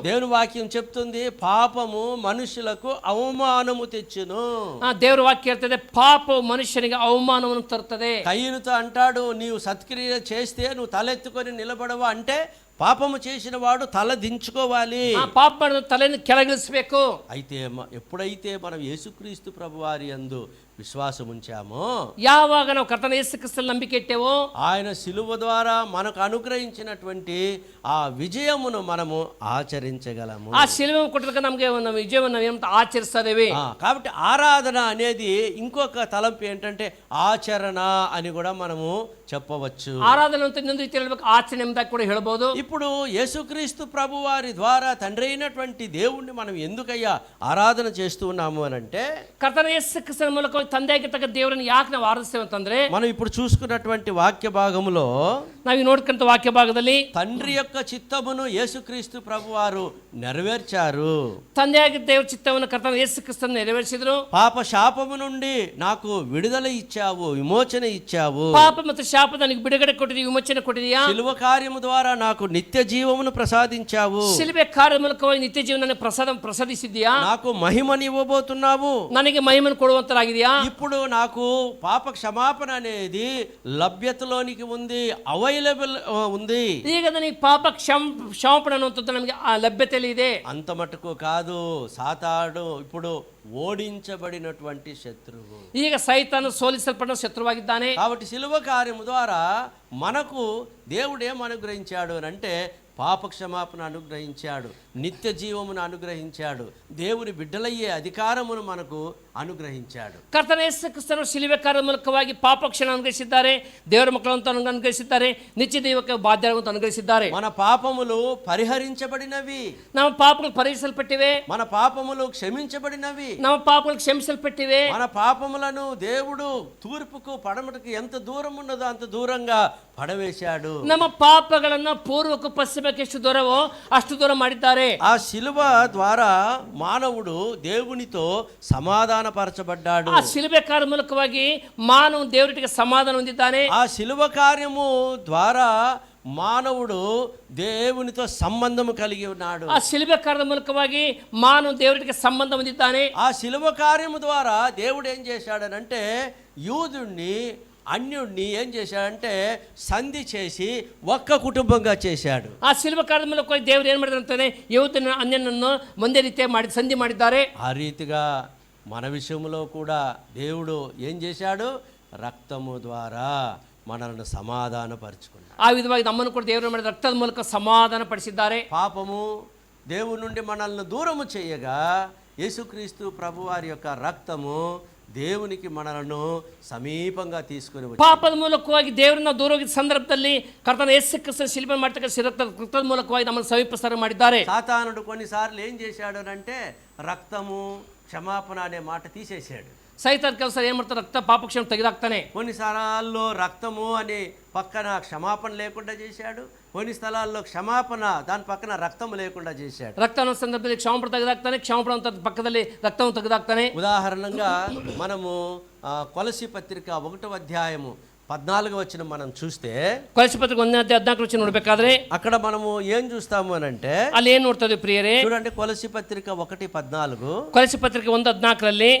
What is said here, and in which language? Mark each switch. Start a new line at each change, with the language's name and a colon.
Telugu: దేవుని వాక్యం చెప్తుంది పాపము మనుషులకు అవమానము తెచ్చును.
Kannada: ದೇವರ ವಾಕ್ಯ ಹೇಳ್ತದೆ ಪಾಪವು ಮನುಷ್ಯನಿಗೆ ಅವಮಾನವನ್ನು ತರುತ್ತದೆ.
Telugu: కయ్యనుతో అంటాడు, నీవు సత్క్రియ చేస్తే నువ్వు తలెత్తుకొని నిలబడవా అంటే పాపము చేసిన వాడు తల దించుకోవాలి, పాప తలని
Kannada: ಕೆಳಗಿಳಿಸಬೇಕು.
Telugu: అయితే ఎప్పుడైతే మనం యేసుక్రీస్తు ప్రభువారి యందు విశ్వాసం ఉంచామో,
Kannada: ಯಾವಾಗ ನಾವು ಕರ್ತನ ಯೇಸು ಕ್ರಿಸ್ತನಲ್ಲಿ ನಂಬಿಕೆ ಇಟ್ಟೇವೋ,
Telugu: ఆయన శిలువ ద్వారా మనకు అనుగ్రహించినటువంటి ఆ విజయమును మనము ఆచరించగలము. ఆ శిలువ కొట్టక నಮಗೆ విజయವನ್ನು
Kannada: ನಾವು
Telugu: ఆచరిస్తాదేవి. కాబట్టి ఆరాధన అనేది ఇంకొక తలంపు ఏంటంటే ఆచరణ అని కూడా మనము చెప్పవచ్చు.
Kannada: ఆరాధన ಅಂತ ಇನ್ನೊಂದು ರೀತಿ ಹೇಳಬೇಕು, ಆಚರಣೆ ಎಂಬುದಾಗಿ ಕೂಡ ಹೇಳಬಹುದು.
Telugu: ఇప్పుడు యేసుక్రీస్తు ప్రభువారి ద్వారా తండ్రి అయినటువంటి దేవుణ్ణి మనం ఎందుకయ్యా ఆరాధన చేస్తూ ఉన్నాము అని అంటే,
Kannada: ಕರ್ತನ ಯೇಸು ಕ್ರಿಸ್ತನ ಮೂಲಕ ತಂದೆಯಾಗಿರ್ತಕ್ಕ ದೇವರನ್ನು ಯಾಕೆ ನಾವು ಆರಾಧಿಸ್ತೇವೆ ಅಂತಂದ್ರೆ,
Telugu: మనం ఇప్పుడు చూసుకున్నటువంటి వాక్య భాగంలో
Kannada: ನಾವು ಈ ನೋಡ್ಕಂತ ವಾಕ್ಯ ಭಾಗದಲ್ಲಿ
Telugu: తండ్రి యొక్క చిత్తమును యేసుక్రీస్తు ప్రభువారు నెరవేర్చారు.
Kannada: ತಂದೆಯಾಗಿ ದೇವರ ಚಿತ್ತವನ್ನು ಕರ್ತನ ಯೇಸು ಕ್ರಿಸ್ತನು ನೆರವೇರಿಸಿದ್ರು.
Telugu: పాప శాపము నుండి నాకు విడుదల ఇచ్చావు, విమోచన ఇచ్చావు.
Kannada: ಪಾಪ ಮತ್ತು ಶಾಪ ನನಗೆ ಬಿಡುಗಡೆ ಕೊಟ್ಟಿದೀಯ, ವಿಮೋಚನೆ ಕೊಟ್ಟಿದೀಯಾ.
Telugu: శిలువ కార్యము ద్వారా నాకు నిత్య జీవమును ప్రసాదించావు.
Kannada: ಶಿಲುಬೆ ಕಾರ್ಯ ಮೂಲಕವಾಗಿ ನಿತ್ಯ ಜೀವನ ಪ್ರಸಾದಿಸಿದ್ಯಾ.
Telugu: నాకు మహిమని ఇవ్వబోతున్నావు.
Kannada: ನನಗೆ ಮಹಿಮೆಯನ್ನು ಕೊಡುವಂತರಾಗಿದೆಯಾ.
Telugu: ఇప్పుడు నాకు పాప క్షమాపణ అనేది లభ్యతలోనికి ఉంది, అవైలబుల్ ఉంది.
Kannada: ಈಗ ನನಗೆ ಪಾಪ ಕ್ಷಮಾಪಣೆ ಅನ್ನುವಂಥದ್ದು ನಮಗೆ ಆ ಲಭ್ಯತೆಯಲ್ಲಿ ಇದೆ.
Telugu: అంత మటుకు కాదు, సాతాడు ఇప్పుడు ఓడించబడినటువంటి శత్రువు.
Kannada: ಈಗ ಸೈತಾನು ಸೋಲಿಸಲ್ಪಟ್ಟ ಶತ್ರುವಾಗಿದ್ದಾನೆ.
Telugu: కాబట్టి శిలువ కార్యము ద్వారా మనకు దేవుడు ఏం అనుగ్రహించాడు అని అంటే పాప క్షమాపణ అనుగ్రహించాడు, నిత్య జీవమును అనుగ్రహించాడు, దేవుని బిడ్డలయ్యే అధికారమును మనకు అనుగ్రహించాడు.
Kannada: ಕರ್ತನ ಯೇಸು ಕ್ರಿಸ್ತನು ಶಿಲುಬೆ ಕಾರ್ಯದ ಮೂಲಕವಾಗಿ ಪಾಪ ಕ್ಷಮೆ ಅನುಗ್ರಹಿಸಿದ್ದಾರೆ, ದೇವರ ಮಕ್ಕಳಂತ ಅನುಗ್ರಹಿಸಿದ್ದಾರೆ, ನಿತ್ಯ ಜೀವಕ್ಕೆ ಬಾಧ್ಯರಾಗುವಂತ ಅನುಗ್ರಹಿಸಿದ್ದಾರೆ.
Telugu: మన పాపములు పరిహరించబడినవి,
Kannada: ನಮ್ಮ ಪಾಪಗಳು ಪರಿಹರಿಸಲ್ಪಟ್ಟಿವೆ.
Telugu: మన పాపములు క్షమించబడినవి,
Kannada: ನಮ್ಮ ಪಾಪಗಳು ಕ್ಷಮಿಸಲ್ಪಟ್ಟಿವೆ.
Telugu: మన పాపములను దేవుడు తూర్పుకు పడమటకు ఎంత దూరం ఉన్నదో అంత దూరంగా పడవేశాడు.
Kannada: ನಮ್ಮ ಪಾಪಗಳನ್ನ ಪೂರ್ವಕ್ಕೂ ಪಶ್ಚಿಮಕ್ಕೆ ಎಷ್ಟು ದೂರವೋ ಅಷ್ಟು ದೂರ ಮಾಡಿದ್ದಾರೆ.
Telugu: ఆ శిలువ ద్వారా మానవుడు దేవునితో సమాధానపరచబడ్డాడు.
Kannada: ಆ ಶಿಲುಬೆ ಕಾರ್ಯ ಮೂಲಕವಾಗಿ ಮಾನವ ದೇವರಿಗೆ ಸಮಾಧಾನ ಹೊಂದಿದ್ದಾನೆ.
Telugu: ఆ శిలువ కార్యము ద్వారా మానవుడు దేవునితో సంబంధము కలిగి ఉన్నాడు.
Kannada: ಆ ಶಿಲುಬೆ ಕಾರ್ಯದ ಮೂಲಕವಾಗಿ ಮಾನವ ದೇವರಿಗೆ ಸಂಬಂಧ ಹೊಂದಿದ್ದಾನೆ.
Telugu: ఆ శిలువ కార్యము ద్వారా దేవుడు ఏం చేశాడనంటే యూదుణ్ణి అన్యుణ్ణి ఏం చేశాడంటే సంధి చేసి ఒక్క కుటుంబంగా చేశాడు.
Kannada: ಆ ಶಿಲುಬೆ ಕಾರ್ಯದ ಮೂಲಕವಾಗಿ ದೇವರು ಏನು ಮಾಡಿದ್ರು ಅಂತಾನೆ ಯುವತನ ಅನ್ಯನನ್ನು ಒಂದೇ ರೀತಿಯ ಮಾಡಿ ಸಂಧಿ ಮಾಡಿದ್ದಾರೆ.
Telugu: ఆ రీతిగా మన విషయంలో కూడా దేవుడు ఏం చేశాడు, రక్తము ద్వారా మనల్ని సమాధానపరుచుకున్నాడు.
Kannada: ಆ ವಿಧವಾಗಿ ನಮ್ಮನ್ನು ಕೂಡ ದೇವರು ಮಾಡಿದ ರಕ್ತದ ಮೂಲಕ ಸಮಾಧಾನ ಪಡಿಸಿದ್ದಾರೆ.
Telugu: పాపము దేవుని నుండి మనల్ని దూరము చేయగా యేసుక్రీస్తు ప్రభువారి యొక్క రక్తము దేవునికి మనలను సమీపంగా తీసుకుని వచ్చింది.
Kannada: ಪಾಪದ ಮೂಲಕವಾಗಿ ದೇವರನ್ನ ದೂರ ಹೋಗಿದ್ದ ಸಂದರ್ಭದಲ್ಲಿ ಕರ್ತನ ಯೇಸು ಕ್ರಿಸ್ತನ ಶಿಲುಬೆ ಮಾಡ್ತಕ್ಕಂಥ ರಕ್ತದ ಮೂಲಕವಾಗಿ ನಮ್ಮನ್ನು ಸಮೀಪಿಸ್ತಾರ ಮಾಡಿದ್ದಾರೆ.
Telugu: సాతానుడు కొన్నిసార్లు ఏం చేశాడు అంటే రక్తము క్షమాపణ అనే మాట తీసేశాడు.
Kannada: ಸೈತಾನ್ ಕೆಲಸ ಏನ್ ಮಾಡ್ತಾರೆ, ರಕ್ತ ಪಾಪ ಕ್ಷಮೆ ತೆಗೆದಾಕ್ತಾನೆ.
Telugu: కొన్నిసార్లు రక్తము అని పక్కన క్షమాపణ లేకుండా చేశాడు, కొన్ని స్థలాల్లో క్షమాపణ దాని పక్కన రక్తము లేకుండా చేశాడు.
Kannada: ರಕ್ತ ಅನ್ನೋ ಸಂದರ್ಭದಲ್ಲಿ ಕ್ಷಮಾಪಣೆ ತೆಗೆದಾಕ್ತಾನೆ, ಕ್ಷಮಾಪಣೆ ಅಂತ ಪಕ್ಕದಲ್ಲಿ ರಕ್ತವನ್ನು ತೆಗೆದಾಕ್ತಾನೆ.
Telugu: ఉదాహరణంగా మనము కొలసి పత్రిక 1వ అధ్యాయము 14వ వచనం మనం చూస్తే
Kannada: ಕೊಲೊಸ್ಸೆ ಪತ್ರಿಕೆ 1:14 ನೋಡ್ಬೇಕಾದ್ರೆ
Telugu: అక్కడ మనము ఏం చూస్తాము అని అంటే
Kannada: ಅಲ್ಲಿ ಏನ್ ನೋಡ್ತದೆ ಪ್ರಿಯರೇ,
Telugu: చూడండి కొలసి పత్రిక 1:14
Kannada: ಕೊಲೊಸ್ಸೆ ಪತ್ರಿಕೆ 1:14